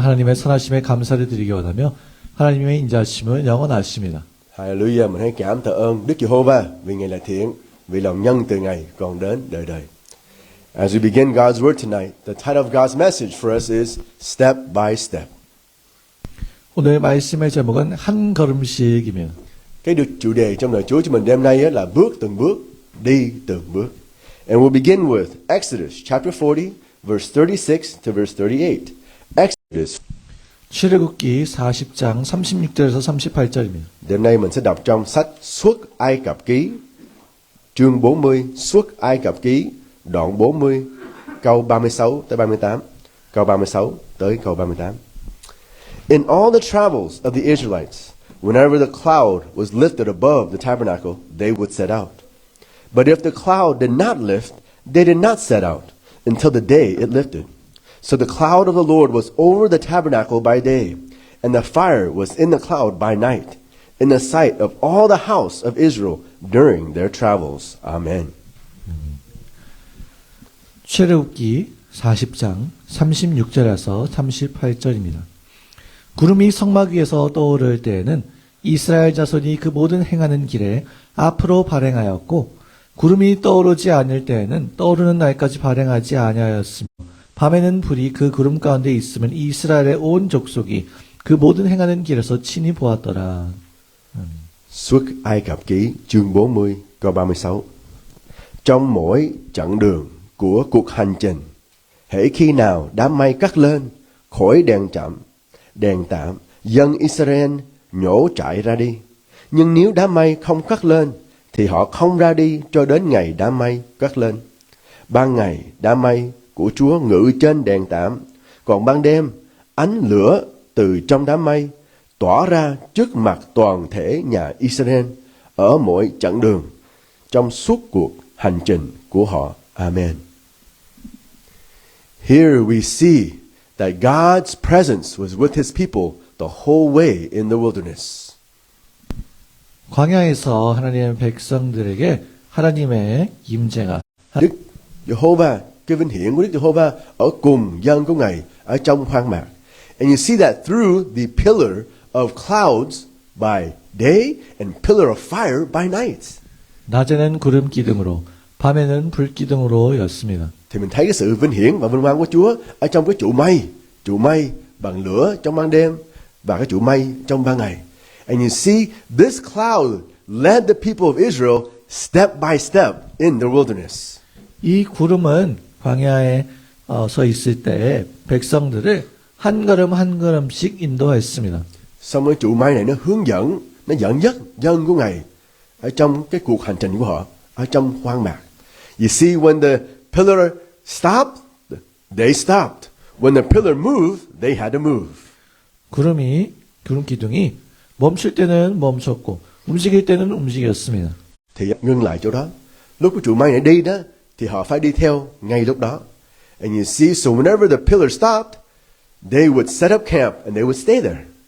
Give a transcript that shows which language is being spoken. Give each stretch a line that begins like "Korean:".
Korean: 하나님의 선하심에 감사를 드리기 원하며 하나님의 인자하심은 영원하십니다.
Vietnamese: Hallelujah, mình hãy cảm tạ ơn Đức Giê-hô-va vì Ngài là thiện, vì lòng nhân từ Ngài còn đến đời đời.
English: As we begin God's word tonight, the title of God's message for us is Step by Step.
Korean: 오늘 말씀의 제목은 한 걸음씩이며
Vietnamese: Cái được chủ đề trong lời Chúa cho mình đêm nay là bước từng bước, đi từng bước.
English: And we'll begin with Exodus chapter 40, verse 36 to verse 38. Exodus.
Korean: 출애굽기 40장 36절에서 38절입니다.
Vietnamese: Đêm nay mình sẽ đọc trong sách Xuất Ai Cập Ký, chương 40, Xuất Ai Cập Ký, đoạn 40, câu 36 tới 38, câu 36 tới câu 38.
English: In all the travels of the Israelites, whenever the cloud was lifted above the tabernacle, they would set out. But if the cloud did not lift, they did not set out until the day it lifted. So the cloud of the Lord was over the tabernacle by day, and the fire was in the cloud by night, in the sight of all the house of Israel during their travels. Amen.
Korean: 출애굽기 40장 36절에서 38절입니다. 구름이 성막 위에서 떠오를 때에는 이스라엘 자손이 그 모든 행하는 길에 앞으로 발행하였고, 구름이 떠오르지 않을 때에는 떠오르는 날까지 발행하지 아니하였으며, 밤에는 불이 그 구름 가운데 있으면 이스라엘의 온 족속이 그 모든 행하는 길에서 친히 보았더라.
Vietnamese: Xuất Ai Cập Ký chương 40 câu 36. Trong mỗi chặng đường của cuộc hành trình, hễ khi nào đám mây cắt lên khỏi đèn tạm, dân Israel nhổ trại ra đi. Nhưng nếu đám mây không cắt lên, thì họ không ra đi cho đến ngày đám mây cắt lên. Ban ngày đám mây của Chúa ngự trên đèn tạm, còn ban đêm ánh lửa từ trong đám mây tỏa ra trước mặt toàn thể nhà Israel ở mỗi chặng đường trong suốt cuộc hành trình của họ.
English: Amen. Here we see that God's presence was with His people the whole way in the wilderness.
Korean: 광야에서 하나님의 백성들에게 하나님의 임재가
Vietnamese: Đức Giê-hô-va, cái vinh hiển của Đức Giê-hô-va ở cùng dân của Ngài ở trong hoang mạc.
English: And you see that through the pillar of clouds by day and pillar of fire by night.
Korean: 낮에는 구름 기둥으로 밤에는 불 기둥으로였습니다.
Vietnamese: Thì mình thấy cái sự vinh hiển và vinh quang của Chúa ở trong cái trụ mây bằng lửa trong ban đêm và cái trụ mây trong ban ngày.
English: And you see this cloud led the people of Israel step by step in the wilderness.
Korean: 이 구름은 광야에 서 있을 때 백성들을 한 걸음 한 걸음씩 인도했습니다.
Vietnamese: Xong cái trụ mây này nó hướng dẫn, nó dẫn dắt dân của Ngài ở trong cái cuộc hành trình của họ ở trong hoang mạc.
English: You see, when the pillar stopped, they stopped. When the pillar moved, they had to move.
Korean: 구름 기둥이 멈출 때는 멈췄고 움직일 때는 움직였습니다.
Vietnamese: Thì ngưng lại chỗ đó. Lúc cái trụ mây này đi đó, thì họ phải đi theo ngay lúc đó.
English: And you see, so whenever the pillar stopped, they would set up camp and they would stay there.